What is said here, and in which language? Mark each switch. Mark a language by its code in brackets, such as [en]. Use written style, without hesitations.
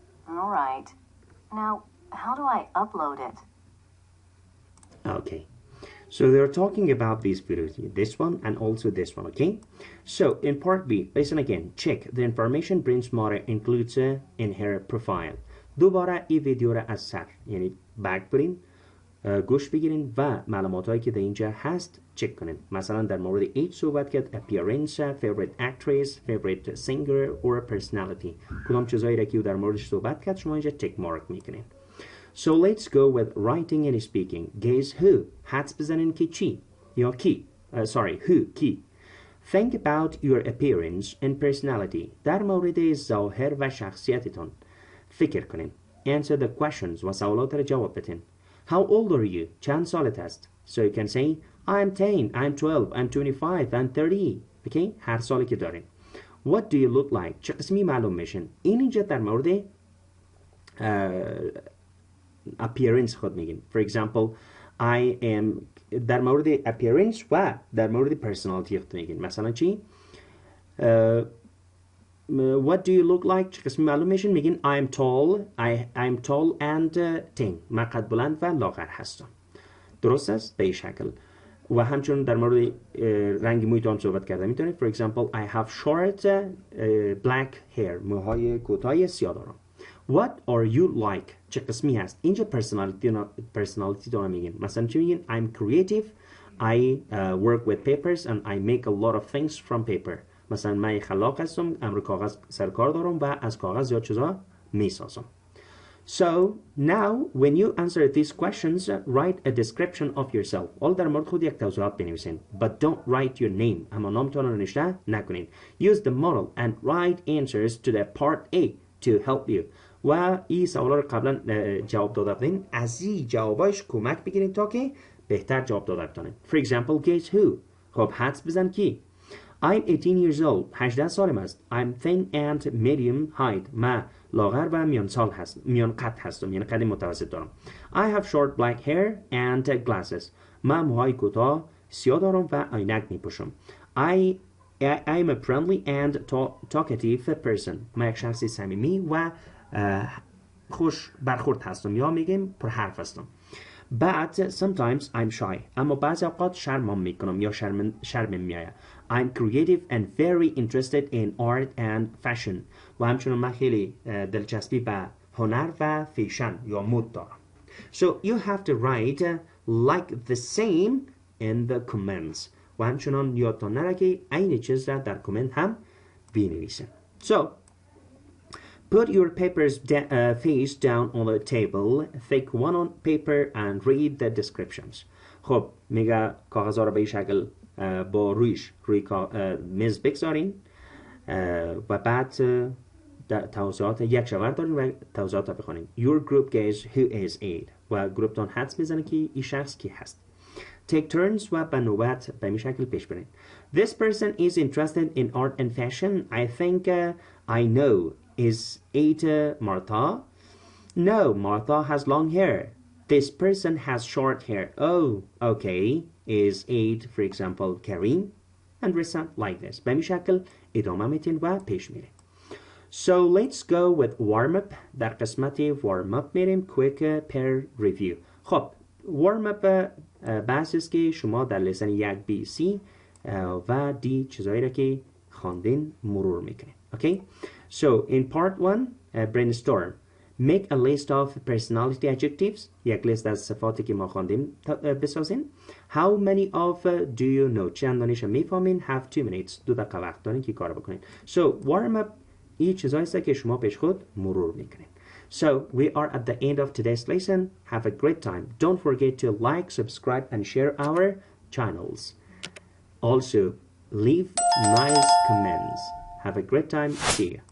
[en] All right. Now, how do I upload it? Okay. So they're talking about these videos, this one and also this one, okay? So in part B, listen again, check the information Bryn's mother includes in her profile. [fa] دوباره این ویدیو را از سر یعنی بک برین گوش بگیرین و معلومات هایی که در اینجا هست چک کنین. مثلا در مورد ایج صحبت کرد، [en] appearance, favorite actress, favorite singer or personality. [fa] کدام چیزایی را که در موردش صحبت کرد شما اینجا تک مارک میکنین. [en] So let's go with writing and speaking. Guess who? [fa] حدس بزنین که چی یا کی. [en] Who [fa] کی. [en] Think about your appearance and personality. [fa] در مورد ظاهر و شخصیتتون فکر کنین. [en] Answer the questions [fa] و سوالات را جواب بدین. [en] How old are you? [fa] چند سالت است؟ [en] So you can say I'm 10, I'm 12, I'm 25, I'm 30. Okay? [fa] هر سالی که دارین. [en] What do you look like? [fa] چه قسمی معلوم میشن؟ اینجا در مورد appearance خود میگیم. [en] For example, I am [fa] در مورد appearance و در مورد personality خود میگیم. مثلا چی؟ [en] What do you look like؟ [fa] چه قسمی معلوم میشن؟ میگین [en] I'm tall and thin. [fa] من قد بلند و لاغر هستم. درست است؟ به این شکل. و همچنین در مورد رنگ مویتون صحبت کردم. [en] میتونید for example I have short black hair. [fa] موهای کوتاه سیاه دارم. [en] What are you like؟ [fa] چه قسمی هست؟ اینجا personality دارم میگین. مثلا چی میگین؟ [en] I'm creative. I work with papers and I make a lot of things from paper. [fa] مثلا من خلاق هستم، امر کاغذ سرکار دارم و از کاغذ زیاد چیزا میسازم. [en] So now when you answer these questions, write a description of yourself. [fa] حالا در مورد خود یک توضیحات بنویسین. [en] But don't write your name. [fa] اما نامتان رو نوشته نکنین. [en] Use the model and write answers to the part A to help you. [fa] و این سوالا رو قبلا جواب داده بودین. از این جوابایش کمک بگیرین تا که بهتر جواب داده بتانین. [en] For example, guess who. [fa] خب حدس بزن کی. [en] I'm 18 years old. [fa] 18 سالم است. [en] I'm thin and medium height. [fa] من لاغر و میان قد هستم. یعنی قد متوسط دارم. [en] I have short black hair and glasses. [fa] من موهای کوتاه سیاه دارم و عینک میپوشم. [en] I'm a friendly and talkative person. [fa] من یک شخص صمیمی و خوش برخورد هستم یا میگیم پر حرف هستم. [en] But sometimes I'm shy. [fa] اما بعضی اوقات شرمم میکنم یا شرمم میآید. [en] I'm creative and very interested in art and fashion. [fa] و همچنین من خیلی دلچسپی به هنر و فیشن یا مد دارم. [en] So you have to write like the same in the comments. [fa] و همچنین یادتان نره که این چیز را در کامنت هم بنویسین. [en] So put your papers face down on the table, take one on paper and read the descriptions. [fa] خب میگه کاغذها رو به این شکل با روی میز بگذارین و بعد توضیحات یک شورد دارین و توضیحات رو بخونین. [en] Your group guess who is it [fa] و گروپتان حدس میزنه که این شخص کی هست. [en] Take turns [fa] و به نوبت به این شکل پیش برین. [en] This person is interested in art and fashion. I think I know. Is it Martha? No, Martha has long hair. This person has short hair. Oh, okay. Is it, for example, Karim? And result like this. [fa] به این شکل ادامه میتین و پیش میرین. [en] So let's go with warm-up. [fa] در قسمت warm-up میریم. [en] Quick pair review. [fa] خب warm-up بحث است که شما در لسن 1B, C و D چیزایی را که خواندین مرور میکنین. [en] Okay? So in part 1, brainstorm. Make a list of personality adjectives. [fa] یک لیست از صفاتی که ما خواندیم بسازین. [en] How many of do you know? [fa] چند دانش میفهمین؟ [en] Have 2 minutes. [fa] 2 دقیقه وقت دارین که کار بکنین. So warm up این چیزایی است که شما پیش خود مرور میکنین. [en] So we are at the end of today's lesson. Have a great time. Don't forget to like, subscribe and share our channels. Also, leave nice comments. Have a great time. See you.